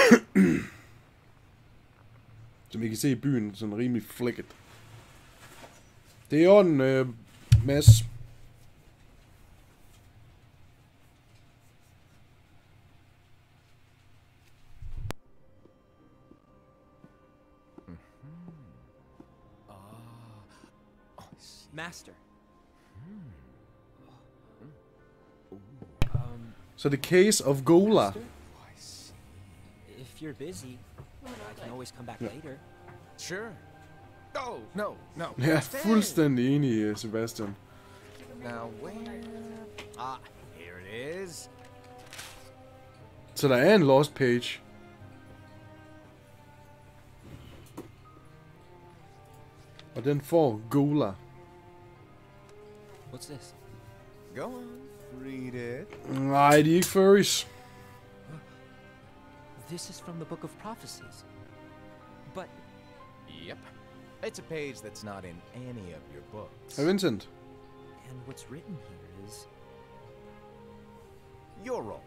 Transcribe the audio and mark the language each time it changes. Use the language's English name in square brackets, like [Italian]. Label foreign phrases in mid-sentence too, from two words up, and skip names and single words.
[Danish] Som I kan se i byen, sådan rimelig flækket. Det er i orden, Mads. [English] Master. So the case of Gola. If you're busy, I can always come back later. Sure. Oh, no. [Danish] Jeg er fuldstændig enig, Sebastian. [English] Now where? Here it is. [Danish] Så der er en [English] lost page. [Danish] Og den får Gola. [English] What's this? Go on, read it. [Danish] Nej, de er ikke furries. [English] This is from the Book of Prophecies. But... Yep. It's a page that's not in any of your books. Vincent. And what's written here is... Your role.